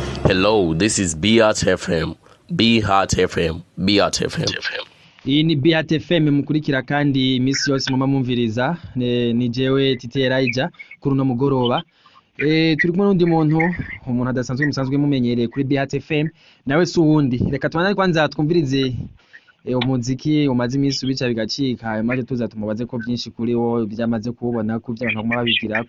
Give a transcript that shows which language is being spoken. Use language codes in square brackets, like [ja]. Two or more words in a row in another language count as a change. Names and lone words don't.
[en] Hello, this is BHT FM. BHT FM. BHT FM. [rn] Iyi ni BHT FM mukurikira kandi imisi yose muma mumviriza ni jewe Titeraija kuri no mugoroba. Turi kumwe n'undi umuntu adasanzwe musanzwe mumenyereye kuri BHT FM nawe suwundi. Reka tubandane kwanza twumvirize umuziki umaze imisi bica bigacika maze tuza tumubaze ko byinshi kuri wo byamaze kubona ko by'abantu baguma babigirako.